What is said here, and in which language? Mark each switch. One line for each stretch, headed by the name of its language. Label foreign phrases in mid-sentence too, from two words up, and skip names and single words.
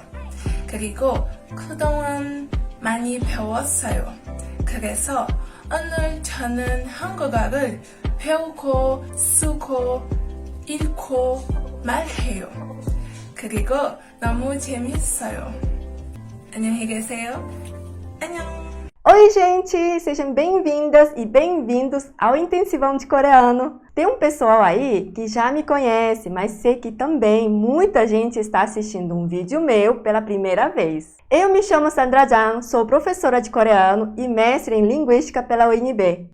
Korean: 그리고 그동안 많이 배웠어요. 그래서 오늘 저는 한국어를 배우고 쓰고 읽고 말해요. 그리고 너무 재밌어요. 안녕히 계세요. 안녕!
Portuguese: Oi, gente! Sejam bem-vindas e bem-vindos ao Intensivão de Coreano. Tem um pessoal aí que já me conhece, mas sei que também muita gente está assistindo um vídeo meu pela primeira vez. Eu me chamo Sandra Jang, sou professora de coreano e mestre em linguística pela UNB.